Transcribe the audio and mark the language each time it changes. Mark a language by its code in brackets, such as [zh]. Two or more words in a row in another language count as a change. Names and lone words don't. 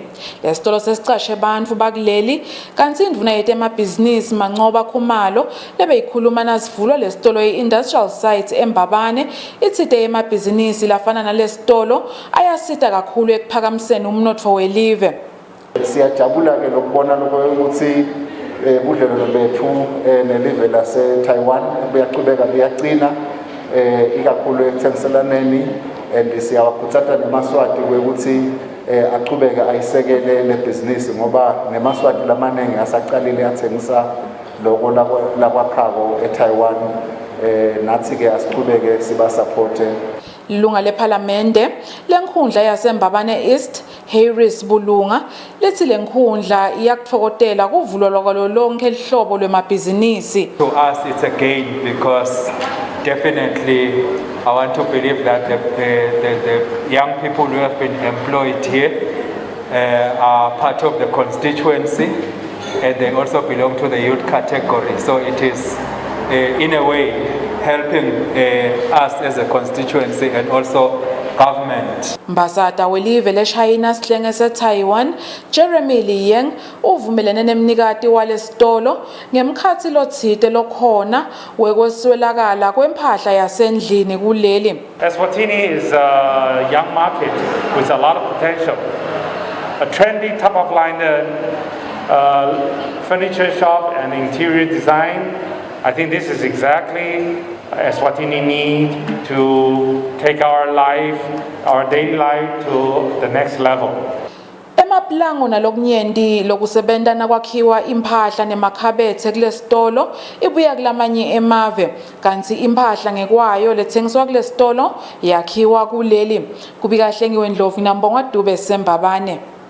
[ss] Lesitolo sesicashe abantu bakuleli kanti indvuna yetemabhizinisi Manxoba Khumalo lebeyikhuluma nasivulwa lesitolo i-industrial site eMbabane ithite yemabhizinisi lafana nalesitolo ayasita kakhulu ekuphaka umnotfo welive. Siyajabula ke lokubona ukuthi budlelwano bethu nelive lase-Taiwan buyaqhubeka buyaqina ikakhulu ekuthengiselaneni and siyawakhuthaza nemaswati ukuthi aqhubeke ayisekele le business ngoba nemaswati lamaningi asaqalile athengisa lokho lakwakhako eTaiwan nathi ke asiqhubeke siba support. Lunga lePhalamende lenkhundla yaseMbabane East Harris Bulunga lethi lenkhundla iyakutfokotela kuvulwa kwalo lonke lihlobo lwemabhizinisi. [en] To us it's a gain because definitely I want to believe that the young people who have been employed here are part of the constituency and they also belong to the youth category, so it is in a way helping us as a constituency and also government. [ss] Mbasata welive leShayina sihlenge seTaiwan Jeremy Liyeng uvumelene nemnikati walesitolo ngemkhathi lothite lokhona wekweswelakala kwempahla yasendlini kuleli. [en] Eswatini is a young market with a lot of potential. a trendy top-of-line furniture shop and interior design. I think this is exactly Eswatini need to take our life, our daily life to the next level. [ss] Emaplango nalokunyenti lokusebenta nakwakhiwa impahla nemakhabethe kulesitolo ibuya kulamanye emave kanti impahla ngekwayo lethengiswa kulesitolo yakhiwa kuleli kubika Hlengiwe Ndlovu nambonga Dube Sembabane.